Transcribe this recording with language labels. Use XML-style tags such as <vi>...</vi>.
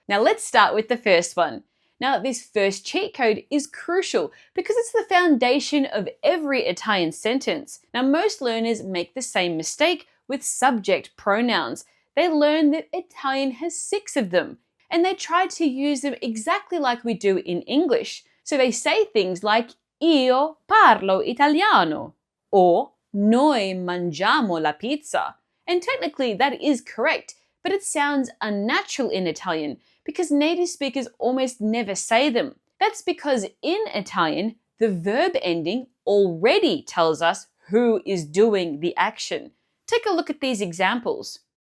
<en>Now let's start with the first one. Now this first cheat code is crucial because it's the foundation of every Italian sentence. Now most learners make the same mistake with subject pronouns. They learn that Italian has 6 of them, and they try to use them exactly like we do in English. So they say things like</en> <it>io parlo italiano</it> <en>or</en> <it>noi mangiamo la pizza.</it> <en>And technically that is correct, but it sounds unnatural in Italian because native speakers almost never say them. That's because in Italian, the verb ending already tells us who is doing the action. Take a look at these examples.</en>